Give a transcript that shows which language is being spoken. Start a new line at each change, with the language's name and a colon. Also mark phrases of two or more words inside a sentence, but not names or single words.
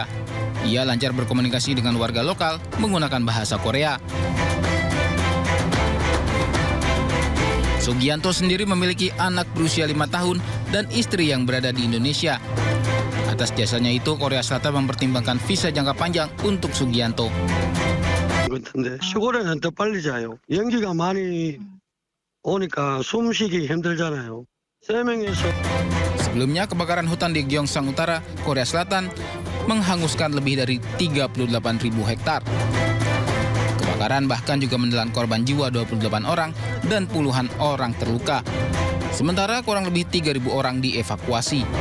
Indonesian: Ia lancar berkomunikasi dengan warga lokal menggunakan bahasa Korea. Sugianto sendiri memiliki anak berusia 5 tahun dan istri yang berada di Indonesia. Atas jasanya itu, Korea Selatan mempertimbangkan visa jangka panjang untuk Sugianto.
Korean: 근데 시골에는 더 빨리 자요. 연기가 많이 오니까 숨쉬기 힘들잖아요. 세 명이서
Indonesian: Sebelumnya, kebakaran hutan di Gyeongsang Utara, Korea Selatan, menghanguskan lebih dari 38.000 hektar. Kebakaran bahkan juga menelan korban jiwa 28 orang dan puluhan orang terluka. Sementara kurang lebih 3.000 orang dievakuasi.